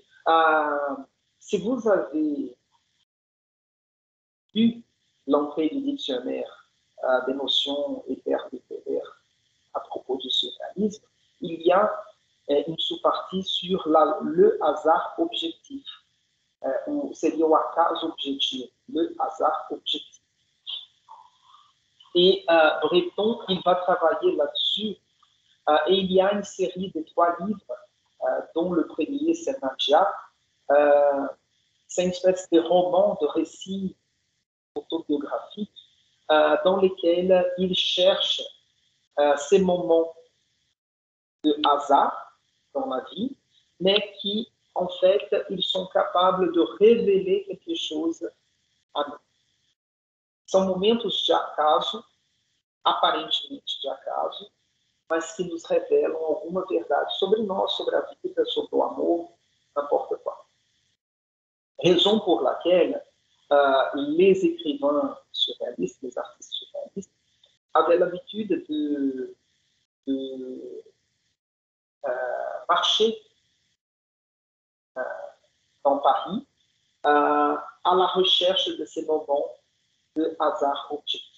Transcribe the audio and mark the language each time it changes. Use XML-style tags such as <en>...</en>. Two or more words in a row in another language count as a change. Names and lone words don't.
<fr>Si vous avez vu l'entrée du dictionnaire des notions et termes littéraires à propos du surréalisme, il y a une sous-partie sur le hasard objectif,</fr> <pt>ou seria o acaso objetivo,</pt> <fr>le hasard objectif. Et Breton, il va travailler là-dessus, et il y a une série de 3 livres, dont le premier, c'est Nadia. C'est une espèce de roman, de récit autobiographique, dans lesquels il cherche ces moments de hasard dans la vie, mais qui, en fait, ils sont capables de révéler quelque chose a nous.</fr> <pt>São momentos de acaso, aparentemente de acaso, mas que nos revelam alguma verdade sobre nós, sobre a vida, sobre o amor,</pt> <fr>n'importe quoi. Raison pour laquelle les écrivains surréalistes, les artistes surréalistes, avaient l'habitude de marcher dans Paris à la recherche de ces moments de hasard objectif.</fr>